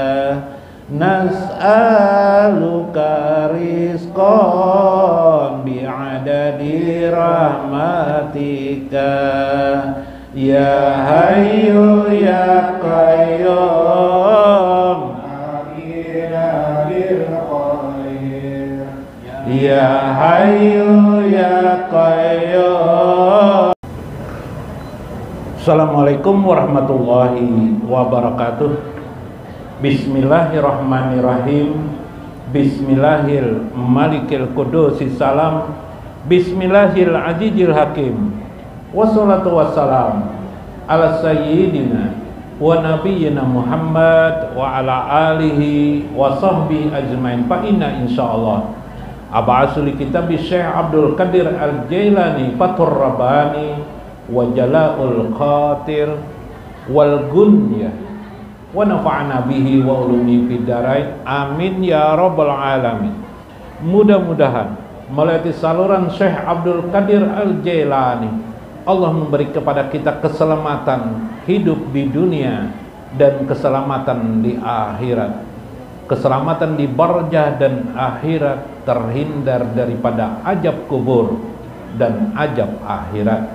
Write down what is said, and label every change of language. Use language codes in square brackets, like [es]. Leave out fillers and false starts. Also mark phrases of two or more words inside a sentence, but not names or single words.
[ar] نسألك رزقا بعدد رحمتك. يا حي يا قيوم يا حي يا قيوم. السلام عليكم ورحمة الله وبركاته. بسم الله الرحمن الرحيم. بسم الله الملك القدوس السلام. بسم الله العزيز الحكيم. والصلاة والسلام على سيدنا ونبينا محمد وعلى آله وصحبه أجمعين. فإنا إن شاء الله أبعث كتاب الشيخ عبد القادر الجيلاني فتح الرباني وجلاء الخاطر والغنية ونفعنا به وعلومه في الدارين. آمين يا رب العالمين. [id] Mudah-mudahan melalui saluran Syekh Abdul Qadir Al-Jailani Allah memberi kepada kita keselamatan hidup di dunia dan keselamatan di akhirat. Keselamatan di barzah dan akhirat, terhindar daripada azab kubur dan azab akhirat.